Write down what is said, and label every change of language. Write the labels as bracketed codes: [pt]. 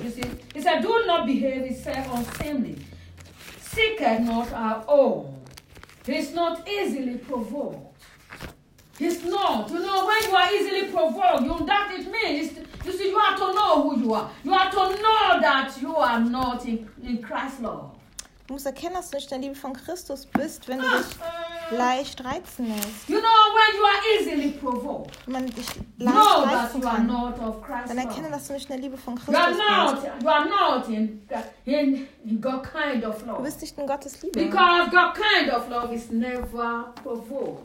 [en] You see, he said, do not behave yourself unseemly. Seek not our own. He's not easily provoked. He's not. You know, when you are easily provoked, you that it means, you see, you have to know who you are. You have to know that you are not in Christ's love. [de] Du musst erkennen, dass du nicht der Liebe von Christus bist, wenn du dich leicht reizen lässt. [en] You know, when you are easily provoked, [de] wenn man dich leicht reizen kann, dann erkenne, dass du nicht in der Liebe von Christus bist. [en] You are not in God kind of love. [de] Du bist nicht in Gottes Liebe. [en] Because God kind of love is never provoked.